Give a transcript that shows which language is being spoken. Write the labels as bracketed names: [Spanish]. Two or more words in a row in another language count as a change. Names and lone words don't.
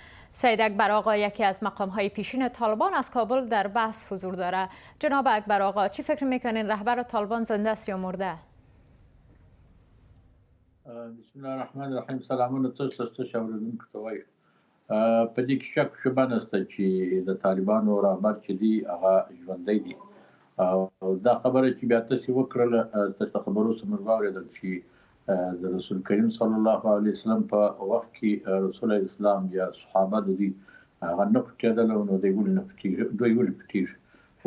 [Persian] سید اکبر آقا یکی از مقام‌های پیشین طالبان از کابل در بحث حضور داره. جناب اکبر آقا چی فکر میکنین رهبر طالبان زنده است یا مرده؟ [Arabic] بسم الله الرحمن الرحیم. [Pashto] سلامونه تاسو اوریدونکو ته وایي. په دې کې شک شبهه نشته چې د طالبانو رهبر چې دی هغه ژوندی دی او دا خبره چې بیا تاسو وکړله تاسو خبرو سره موږ واورېدل چې د رسول کریم [Arabic] صلی الله علیه وسلم [Pashto] په وخت کې رسول اسلام یا صحابه د دې هغه نه پټېدل نو دوی ولې نه پټېږي دوی ولې پټېږي.